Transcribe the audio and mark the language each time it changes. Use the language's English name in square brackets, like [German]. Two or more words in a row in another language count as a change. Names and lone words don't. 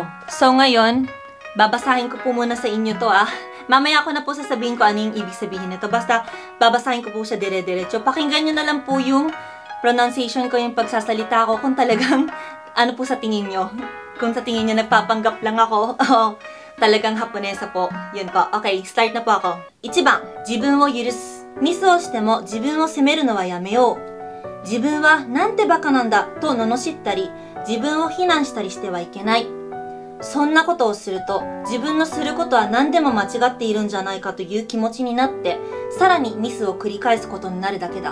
[Filipino] So ngayon, babasahin ko po muna sa inyo to Mamaya ko na po sasabihin ko ano yung ibig sabihin nito. Basta babasahin ko po siya dire-diretso. Pakinggan nyo na lang po yung pronunciation ko, yung pagsasalita ko. Kung talagang ano po sa tingin nyo. Kung sa tingin nyo nagpapanggap lang ako. Talagang Haponesa po. Yun po. Okay, start na po ako. [Japanese] 1 番、自分を許す。ミスをしても自分を責めるのはやめよう。自分はなんてバカなんだと罵ったり、自分を非難したりしてはいけない。そんなことをすると、自分のすることは何でも間違っているんじゃないかという気持ちになって、さらにミスを繰り返すことになるだけだ。